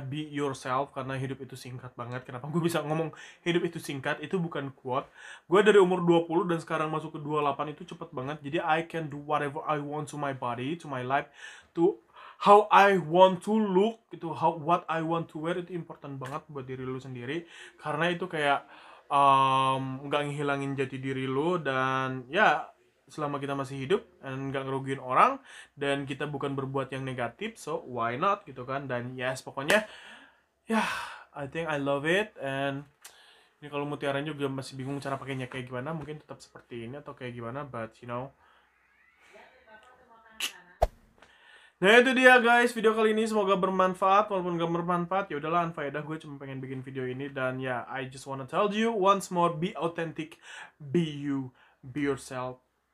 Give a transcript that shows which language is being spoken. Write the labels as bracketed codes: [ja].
[en] Be yourself, [id] karena hidup itu singkat banget. Kenapa gue bisa ngomong hidup itu singkat? Itu bukan quote. Gue dari umur 20 dan sekarang masuk ke 28 itu cepet banget. [en] Jadi I can do whatever I want to my body, to my life, to how I want to look, gitu. What I want to wear [id] itu important banget buat diri lu sendiri. Karena itu kayak nggak ngehilangin jati diri lu. Dan ya, selama kita masih hidup dan nggak ngerugiin orang, dan kita bukan berbuat yang negatif, [en] so why not, [id] gitu kan. Dan yes, pokoknya ya, [en] I think I love it. [id] And ini kalau mutiaranya juga masih bingung cara pakainya kayak gimana, mungkin tetap seperti ini atau kayak gimana, [en] but you know. [id] Nah itu dia guys, video kali ini semoga bermanfaat. Walaupun gak bermanfaat, ya udahlah, unfaedah. Gue cuma pengen bikin video ini. [en] Dan ya, I just wanna tell you once more, be authentic, be you, be yourself.